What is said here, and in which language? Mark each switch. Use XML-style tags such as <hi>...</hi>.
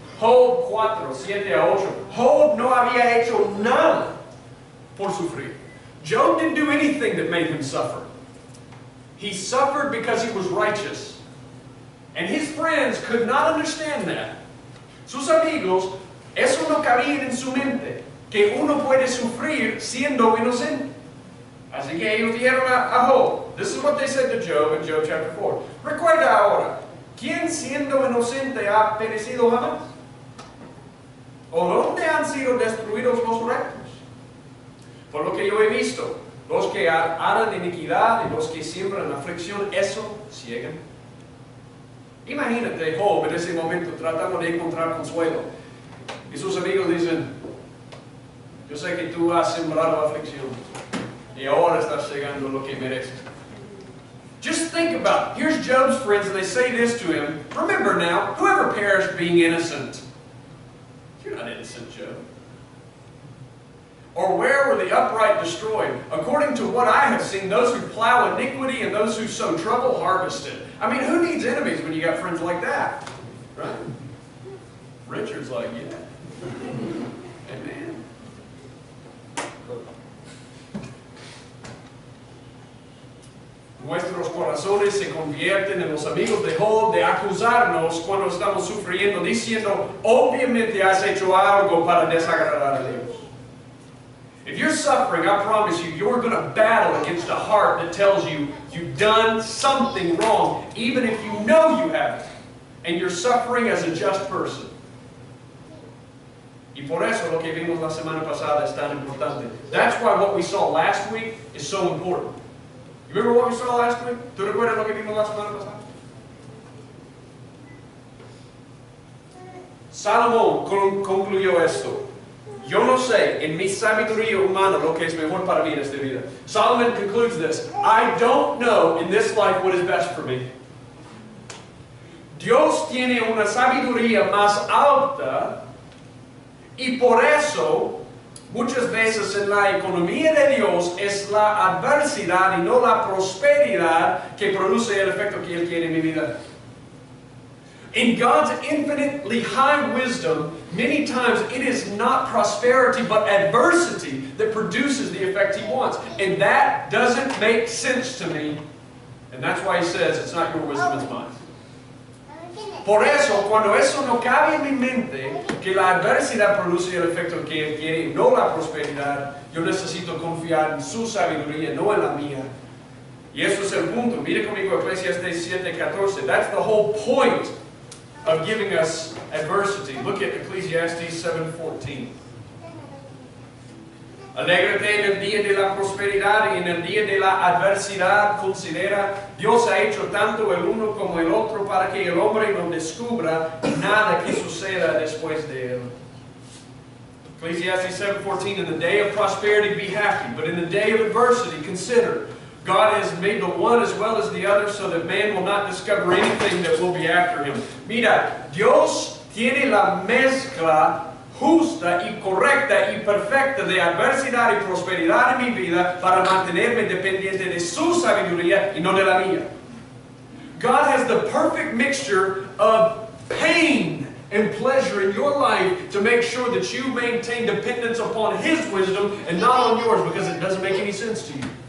<es>Job 4, 7 a 8. Job no había hecho nada por sufrir.</es> <en>Job didn't do anything that made him suffer. He suffered because he was righteous. And his friends could not understand that.</en> <es>Sus amigos, eso no cabía en su mente, que uno puede sufrir siendo inocente. Así que ellos dijeron a Job,</es> <en>this is what they said to Job in Job chapter 4.</en> <es>Recuerda ahora, ¿quién siendo inocente ha perecido jamás? ¿O dónde han sido destruidos los rectos? Por lo que yo he visto, los que harán iniquidad y los que siembran aflicción, eso ciegan. Imagínate Job en ese momento tratando de encontrar consuelo. Y sus amigos dicen, yo sé que tú has sembrado aflicción. y ahora estás llegando a lo que mereces.</es> <en>Just think about it. Here's Job's friends, and they say this to him. Remember now, whoever perished being innocent. You're not innocent, Job. Or where were the upright destroyed? According to what I have seen, those who plow iniquity and those who sow trouble harvested. I mean, who needs enemies when you got friends like that? Right? Richard's like, yeah. Amen.</en> <es>Nuestros corazones se convierten en los amigos de Job de acusarnos cuando estamos sufriendo, diciendo, obviamente has hecho algo para desagradar a Dios.</es> <en>If you're suffering, I promise you, you're going to battle against a heart that tells you you've done something wrong, even if you know you haven't, and you're suffering as a just person.</en> <es>Y por eso lo que vimos la semana pasada es tan importante.</es> <en>That's why what we saw last week is so important. You remember what we saw last week?</en> <es>¿Tú recuerdas lo que vimos la semana pasada? Salomón concluyó esto. Yo no sé en mi sabiduría humana lo que es mejor para mí en esta vida.</es> <en>Solomon concludes this. I don't know in this life what is best for me.</en> <es>Dios tiene una sabiduría más alta y por eso muchas veces en la economía de Dios es la adversidad y no la prosperidad que produce el efecto que Él quiere en mi vida.</es> <en>In God's infinitely high wisdom, many times it is not prosperity but adversity that produces the effect He wants. And that doesn't make sense to me. And that's why He says, it's not your wisdom, it's mine.</en> <es>Por eso, cuando eso no cabe en mi mente, que la adversidad produce el efecto que Él quiere, no la prosperidad, yo necesito confiar en su sabiduría, no en la mía. Y eso es el punto. Mire conmigo ecclesiastes 7:14.</es> <en>That's the whole point of giving us adversity. Look at Ecclesiastes 7:14.</en> <es>Alégrate en el día de la prosperidad y en el día de la adversidad. Considera, Dios ha hecho tanto el uno como el otro para que el hombre no descubra nada que suceda después de él.</es> <en>Ecclesiastes 7:14, in the day of prosperity be happy, but in the day of adversity consider, God has made the one as well as the other so that man will not discover anything that will be after him.</en> <es>Mira, Dios tiene la mezcla justa y correcta y perfecta de adversidad y prosperidad en mi vida para mantenerme dependiente de su sabiduría y no de la mía.</es> <en>God has the perfect mixture of pain and pleasure in your life to make sure that you maintain dependence upon His wisdom and not on yours, because it doesn't make any sense to you.</en>